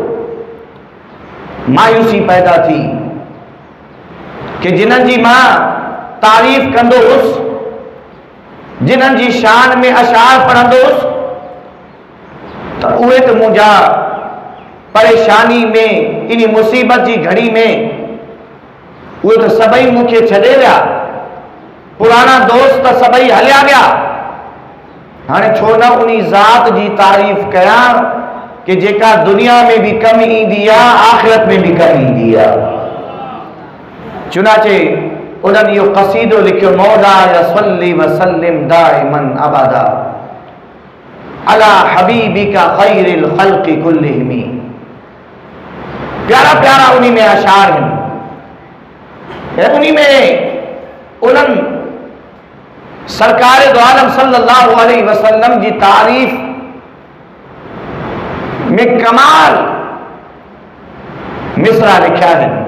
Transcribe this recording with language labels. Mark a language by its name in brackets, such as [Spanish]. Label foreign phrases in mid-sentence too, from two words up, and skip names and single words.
[Sindhi] मायूसी पैदा थी कि जिन्हनि जी मां तारीफ़ कंदो हुउसि, जिन्हनि जी शान में अशार पढ़ंदो हुउसि, तो उहे तो मुंहिंजा परेशानी में इन मुसीबत की घड़ी में उहे तो सभई मूंखे छॾे विया, पुराना दोस्त तो सभई हलिया गया। हाणे छो न उन ज़ात की तारीफ़ कया कि जेका दुनिया में भी कम ईंदी आहे, आख़िरत में भी कम ईंदी आहे। चुनाचे उन्हनि इहो क़सीदो लिखियो, [Arabic] مولاي صل وسلم دائما أبدا على حبيبك خير الخلق كلهم. [Urdu] پیارا پیارا انہی میں اشعار ہیں، انہی میں انہن سرکار دو عالم [Arabic] صلى الله عليه وسلم [Urdu] کی تعریف میں کمال مصرع لکھا ہے.